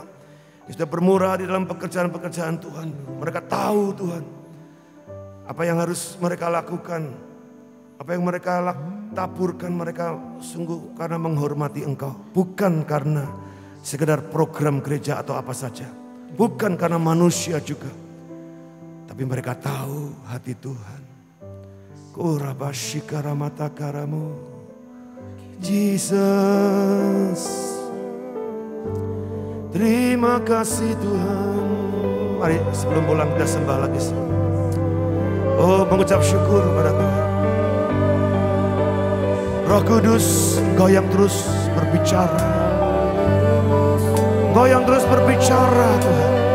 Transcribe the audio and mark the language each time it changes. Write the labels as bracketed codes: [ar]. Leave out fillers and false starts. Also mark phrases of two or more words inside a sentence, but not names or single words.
[id] Sudah bermurah di dalam pekerjaan-pekerjaan Tuhan. Mereka tahu Tuhan apa yang harus mereka lakukan, apa yang mereka taburkan, mereka sungguh karena menghormati Engkau, bukan karena sekedar program gereja atau apa saja, bukan karena manusia juga. Tapi mereka tahu hati Tuhan. Kurabashikaramatagaramu. Jesus. Terima kasih Tuhan. Mari sebelum pulang kita sembah lagi. Oh, mengucap syukur pada Tuhan. Roh Kudus, Engkau yang terus berbicara. Engkau yang terus berbicara Tuhan.